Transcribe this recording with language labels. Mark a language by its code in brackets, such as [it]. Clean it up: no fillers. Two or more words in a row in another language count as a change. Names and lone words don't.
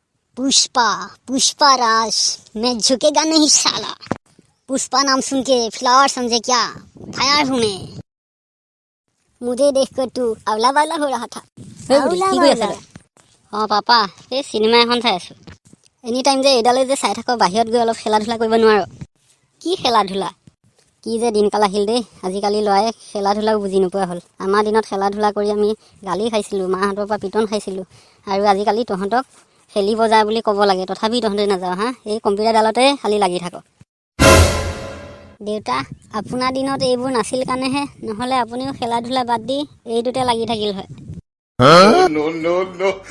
[hi] पुष्पा पुष्पा राज मैं झुकेगा नहीं साला। पुष्पा नाम सुन के फ्लावर समझे क्या? फायर हूँ मैं। मुझे देखकर तू अवला बावला हो रहा था। [as] অঁ পাপা এই চিনেমা এখন চাই আছোঁ। [en] any time [as] যে এইডালে যে চাই থাকোঁ বাহিৰত গৈ অলপ খেলা ধূলা কৰিব নোৱাৰোঁ? কি খেলা ধূলা? কি যে দিনকাল আহিল দেই। আজিকালি ল'ৰাই খেলা ধূলাও বুজি নোপোৱা হ'ল। আমাৰ দিনত খেলা ধূলা কৰি আমি গালি খাইছিলোঁ, মাহঁতৰ পৰা পিটন খাইছিলোঁ। আৰু আজিকালি তহঁতক খেলিব যা বুলি ক'ব লাগে, তথাপি তহঁতে নাযাওঁ হা। এই কম্পিউটাৰডালতে খালি লাগি থাক। দেউতা আপোনাৰ দিনত এইবোৰ নাছিল কাৰণেহে, নহ'লে আপুনিও খেলা ধূলা বাদ দি এইটোতে লাগি থাকিল হয়। [en] No, no, no.